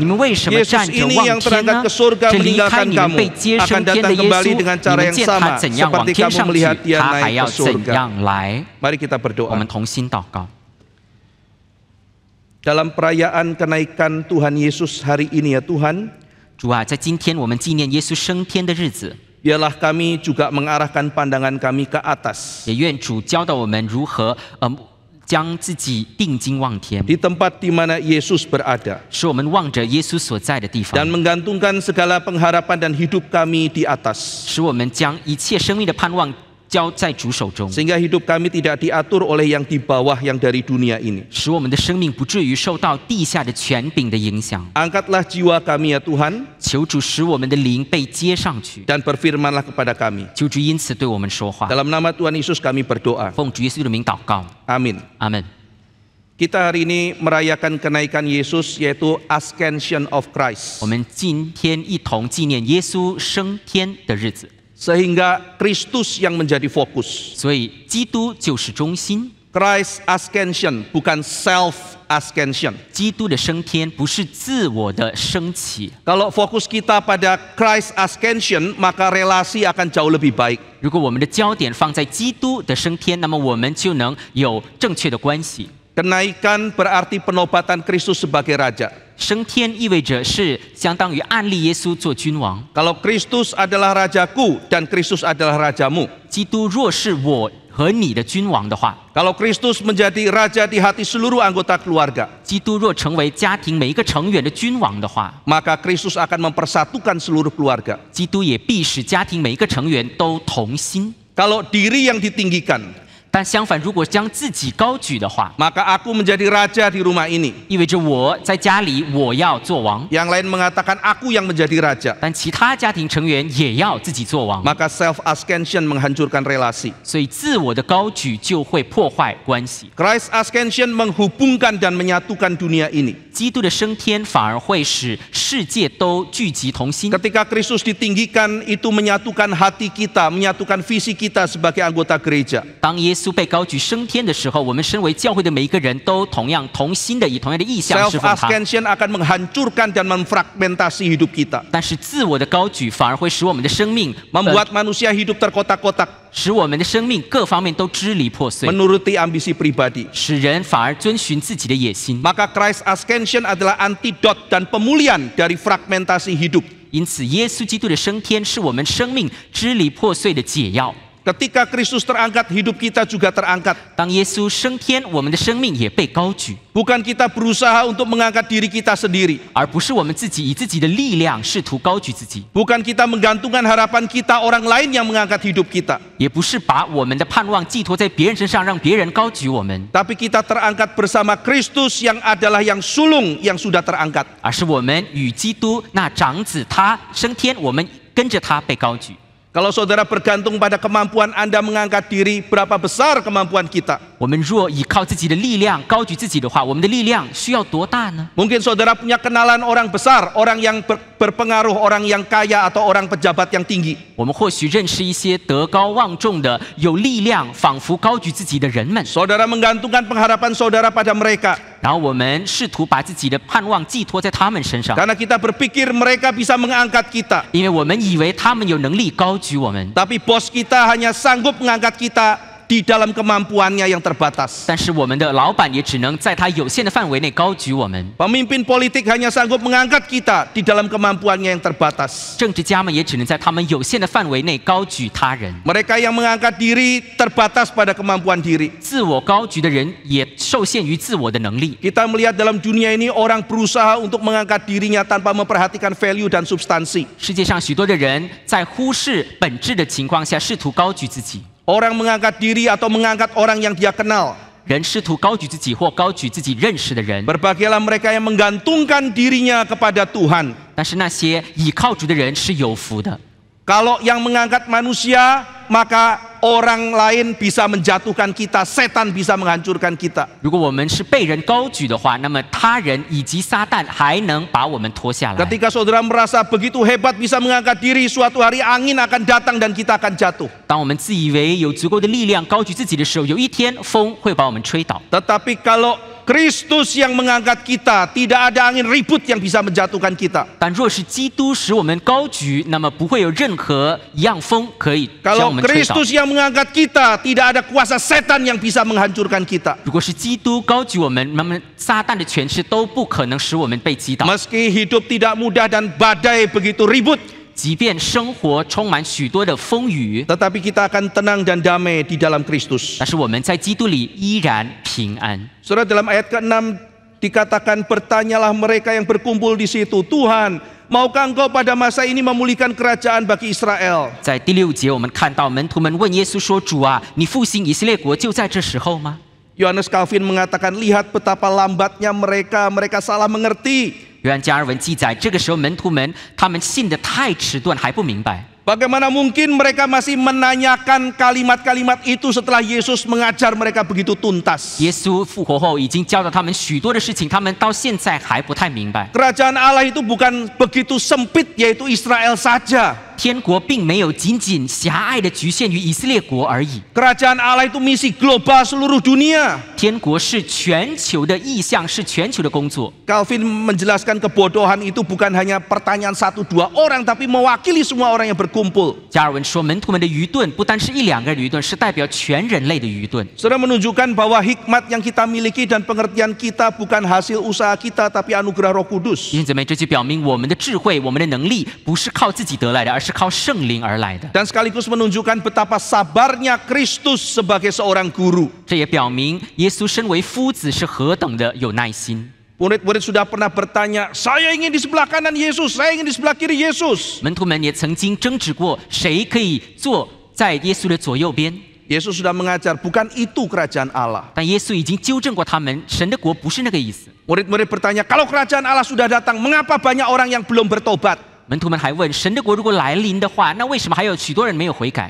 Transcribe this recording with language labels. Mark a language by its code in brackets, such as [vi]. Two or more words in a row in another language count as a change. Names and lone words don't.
[id] Yesus ini yang terangkat ke surga meninggalkan kamu akan datang kembali dengan cara yang sama seperti kamu melihat dia naik ke surga." Mari kita berdoa. Dalam perayaan kenaikan Tuhan Yesus hari ini ya Tuhan, [zh] 主啊，在今天我们纪念耶稣升天的日子， [id] biarlah kami juga mengarahkan pandangan kami ke atas. [zh] 也愿主教导我们如何将自己定睛望天， [id] Di tempat di mana Yesus berada. [zh] 使我们望着耶稣所在的地方， [id] Dan menggantungkan segala pengharapan dan hidup kami di atas. [zh] 使我们将一切生命的盼望交在主手中， [id] Sehingga hidup kami tidak diatur oleh yang di bawah yang dari dunia ini. [zh] 使我们的生命不至于受到地下的权柄的影响。 [id] Angkatlah jiwa kami ya Tuhan, [zh] 求主使我们的灵被接上去， [id] dan berfirmanlah kepada kami. [zh] 求主因此对我们说话。 [id] Dalam nama Tuhan Yesus kami berdoa. [zh] 奉主耶稣的名祷告， [id] Amin. [zh] 阿门。 [id] Kita hari ini merayakan kenaikan Yesus yaitu [en] Ascension of Christ. [zh] 我们今天一同纪念耶稣升天的日子。 [id] Sehingga Kristus yang menjadi fokus. [zh] 所以基督就是中心。 [en] Christ ascension [id] bukan [en] self ascension. [zh] 基督的升天不是自我的升起。 [id] Kalau fokus kita pada [en] Christ ascension, [id] maka relasi akan jauh lebih baik. [zh] 如果我们的焦点放在基督的升天，那么我们就能有正确的关系。 [id] Kenaikan berarti penobatan Kristus sebagai raja. [zh] 升天意味着是相当于按立耶稣做君王。 [id] Kalau Kristus adalah rajaku dan Kristus adalah rajamu. [zh] 基督若是我和你的君王的话， [id] Kalau Kristus menjadi raja di hati seluruh anggota keluarga, [zh] 基督若成为家庭每一个成员的君王的话， [id] maka Kristus akan mempersatukan seluruh keluarga. [zh] 基督也必使家庭每一个成员都同心。 [id] Kalau diri yang ditinggikan, [zh] 但相反，如果将自己高举的话， [id] maka aku menjadi raja di rumah ini. [zh] 意味着我在家里我要做王， [id] Yang lain mengatakan aku yang menjadi raja. [zh] 但其他家庭成员也要自己做王。 [id] Maka [en] self ascension [id] menghancurkan relasi. [zh] 所以自我的高举就会破坏关系。 [en] Christ ascension [id] menghubungkan dan menyatukan dunia ini. [zh] 基督的升天反而会使世界都聚集同心。 [id] Ketika Kristus ditinggikan, itu menyatukan hati kita, menyatukan visi kita sebagai anggota gereja. [zh] 当耶稣被高举升天的时候，我们身为教会的每一个人都同样同心的以同样的意向侍 [id] Self [zh] 奉他。 [id] ascension akan menghancurkan dan memfragmentasi hidup kita. [zh] 但是自我的高举反而会使我们的生命 [id] Membuat manusia hidup terkotak-kotak, [zh] 使我们的生命各方面都支离破碎， [id] menuruti ambisi pribadi. [zh] 使人反而遵循自己的野心。 [id] Maka [en] Christ ascension [id] adalah antidot dan pemulihan dari fragmentasi hidup. [zh] 因此，耶稣基督的升天是我们生命支离破碎的解药。 [id] Ketika Kristus terangkat, hidup kita juga terangkat. [zh] 当耶稣升天，我们的生命也被高举， [id] Bukan kita berusaha untuk mengangkat diri kita sendiri. [zh] 而不是我们自己以自己的力量试图高举自己， [id] Bukan kita menggantungkan harapan kita orang lain yang mengangkat hidup kita. [zh] 也不是把我们的盼望寄托在别人身上，让别人高举我们， [id] Tapi kita terangkat bersama Kristus yang adalah yang sulung yang sudah terangkat. [zh] 而是我们与基督那长子他升天，我们跟着他被高举。 [id] Kalau saudara bergantung pada kemampuan Anda mengangkat diri, berapa besar kemampuan kita? [zh] 我们若依靠自己的力量高举自己的话，我们的力量需要多大呢？ [id] Mungkin saudara punya kenalan orang besar, orang yang berpengaruh, orang yang kaya atau orang pejabat yang tinggi. [zh] 我们或许认识一些德高望重的、有力量、仿佛高举自己的人们， [id] Saudara menggantungkan pengharapan saudara pada mereka. [zh] 然后我们试图把自己的盼望寄托在他们身上， [id] Karena kita berpikir mereka bisa mengangkat kita. [zh] 因为我们以为他们有能力高举我们， [id] Tapi bos kita hanya sanggup mengangkat kita di dalam kemampuannya yang terbatas. [zh] 但是我们的老板也只能在他有限的范围内高举我们。 [id] Pemimpin politik hanya sanggup mengangkat kita di dalam kemampuannya yang terbatas. [zh] 政治家们也只能在他们有限的范围内高举他人。 [id] Mereka yang mengangkat diri terbatas pada kemampuan diri. [zh] 自我高举的人也受限于自我的能力。 [id] Kita melihat dalam dunia ini orang berusaha untuk mengangkat dirinya tanpa memperhatikan value dan substansi. [zh] 世界上许多的人在忽视本质的情况下，试图高举自己。 [id] Orang mengangkat diri atau mengangkat orang yang dia kenal. [zh] 人试图高举自己或高举自己认识的人， [id] Berbahagialah mereka yang menggantungkan dirinya kepada Tuhan. [zh] 但是那些倚靠主的人是有福的。 [id] Kalau yang mengangkat manusia, maka orang lain bisa menjatuhkan kita, setan bisa menghancurkan kita. [zh] 如果我们是被人高举的话，那么他人以及撒旦还能把我们拖下来。 [id] Ketika saudara merasa begitu hebat bisa mengangkat diri, suatu hari angin akan datang dan kita akan jatuh. [zh] 当我们自以为有足够的力量高举自己的时候，有一天风会把我们吹倒。 [id] Tetapi kalau Kristus yang mengangkat kita, tidak ada angin ribut yang bisa menjatuhkan kita. [zh] 但若是基督使我们高举，那么不会有任何一样风可以将我 [id] Kalau [zh] 们吹倒。 [id] Kristus yang mengangkat kita, tidak ada kuasa setan yang bisa menghancurkan kita. [zh] 如果是基督高举我们，那么撒旦的权势都不可能使我们被击倒。 [id] Meski hidup tidak mudah dan badai begitu ribut, [zh] 即便生活充满许多的风雨， [id] tetapi kita akan tenang dan damai di dalam Kristus. [zh] 但是我们在基督里依然平安。 [id] Saudara, dalam ayat ke-6 dikatakan, bertanyalah mereka yang berkumpul di situ, Tuhan, maukah engkau pada masa ini memulihkan kerajaan bagi Israel? [zh] 在第6节，我们看到门徒们问耶稣说：“主啊，你复兴以色列国就在这时候吗？” [id] Yohanes Calvin mengatakan, lihat betapa lambatnya mereka salah mengerti. [zh] 约翰加尔文记载，这个时候门徒们他们信得太迟钝，还不明白。 [id] Bagaimana mungkin mereka masih menanyakan kalimat-kalimat itu setelah Yesus mengajar mereka begitu tuntas? [zh] 耶稣复活后已经教导他们许多的事情，他们到现在还不太明白。 [id] Kerajaan Allah itu bukan begitu sempit, yaitu Israel saja. [zh] 天国并没有仅仅狭隘的局限于以色列国而已。 [id] Kerajaan Allah itu misi global seluruh dunia. [zh] 天国是全球的意向，是全球的工作。 [id] Calvin menjelaskan kebodohan itu bukan hanya pertanyaan 1-2 orang, tapi mewakili semua orang yang berkumpul. [zh] 加尔文说，门徒们的愚钝不单是1-2个人的愚钝，是代表全人类的愚钝。 [id] Saudara, menunjukkan bahwa hikmat yang kita miliki dan pengertian kita bukan hasil usaha kita, tapi anugerah Roh Kudus. [zh] 弟兄姊妹，这就表明我们的智慧、我们的能力不是靠自己得来的，而是靠圣灵而来的。 [id] Dan sekaligus menunjukkan betapa sabarnya Kristus sebagai seorang guru. [zh] 这也表明耶稣身为夫子是何等的有耐心。 [id] Murid-murid sudah pernah bertanya, saya ingin di sebelah kanan Yesus, saya ingin di sebelah kiri Yesus. [zh] 门徒们也曾经争执过，谁可以坐在耶稣的左右边。 [id] Yesus sudah mengajar, bukan itu kerajaan Allah. [zh] 但耶稣已经纠正过他们，神的国不是那个意思。 [id] Murid-murid bertanya, kalau kerajaan Allah sudah datang, mengapa banyak orang yang belum bertobat? [zh] 门徒们还问，神的国如果来临的话，那为什么还有许多人没有悔改？